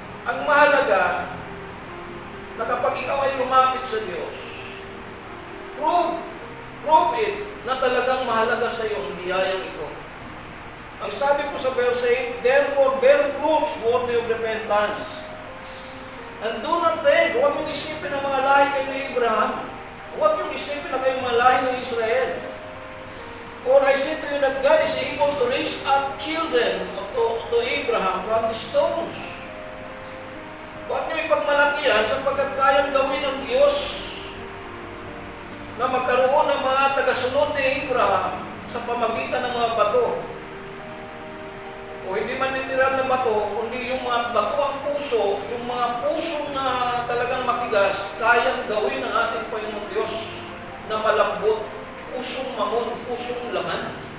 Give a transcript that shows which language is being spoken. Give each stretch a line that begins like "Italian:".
Filipino: Ang mahalaga na kapag ikaw ay lumapit sa Diyos,
English: prove it
Filipino: na talagang mahalaga sa iyo ang biyayang ito. Ang sabi ko sa
English: verse 8, therefore bear fruits worthy of repentance. And do not think,
Filipino: huwag mong isipin ang mga lahi kayo ni Abraham. Huwag mong isipin na kayo mga lahi ng Israel.
English: For I say to you that God is able to raise up children to Abraham from the stones.
Filipino: Huwag niyo ipagmalaki yan sapagkat kayang gawin ng Diyos na magkaroon ng mga tagasunod ni Abraham sa pamagitan ng mga bato. O hindi man literal na bato, kundi yung mga bato ang puso, yung mga pusong na talagang matigas, kayang gawin ng ating Panginoon Diyos na malambot, pusong mamon, pusong laman.